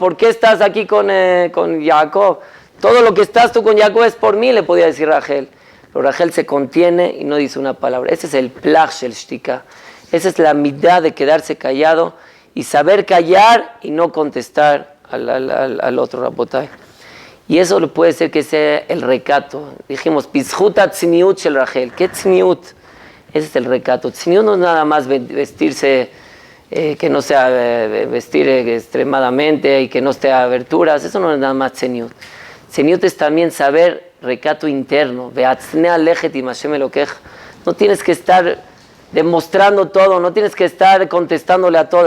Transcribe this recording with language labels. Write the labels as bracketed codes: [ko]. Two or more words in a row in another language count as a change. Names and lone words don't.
[es] ¿Por qué estás aquí con Jacob? Todo lo que estás tú con Jacob es por mí, le podía decir Rachel. Pero Rachel se contiene y no dice una palabra. Ese es el [he] פלך של שתיקה. [es] Esa es la mitad de quedarse callado y saber callar y no contestar al otro Rabotay. Y eso puede ser que sea el recato. Dijimos, [he] בזכות צניעות של רחל. [es] ¿Qué tzniut? Ese es el recato. Tzniut no es nada más vestirse, que no sea vestir extremadamente y que no esté aberturas. Eso no es nada más tzniut. Tzniut es también saber recato interno. No tienes que estar demostrando todo, no tienes que estar contestándole a todo.